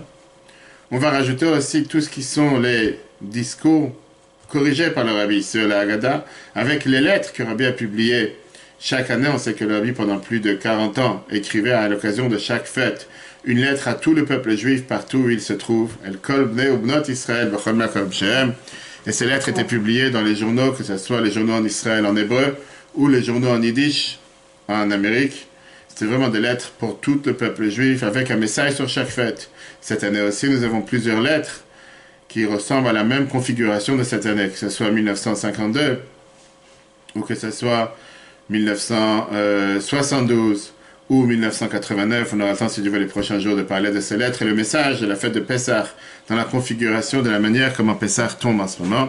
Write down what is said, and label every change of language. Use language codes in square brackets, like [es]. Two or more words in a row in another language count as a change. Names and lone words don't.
[fr] On va rajouter aussi tout ce qui sont les discours corrigés par le Rabbi sur la Haggadah, avec les lettres que le Rabbi a publiées. Chaque année, on sait que le Rabbi, pendant plus de 40 ans, écrivait à l'occasion de chaque fête une lettre à tout le peuple juif partout où il se trouve. [he] אל כל בני ובנות ישראל בכל מקום שהם. [fr] Et ces lettres étaient publiées dans les journaux, que ce soit les journaux en Israël en hébreu ou les journaux en yiddish en Amérique. C'était vraiment des lettres pour tout le peuple juif avec un message sur chaque fête. Cette année aussi, nous avons plusieurs lettres qui ressemblent à la même configuration de cette année, que ce soit 1952 ou que ce soit 1972 ou 1989, on aura le temps si Dieu veut les prochains jours de parler de ces lettres et le message de la fête de Pessah dans la configuration de la manière comment Pessah tombe en ce moment.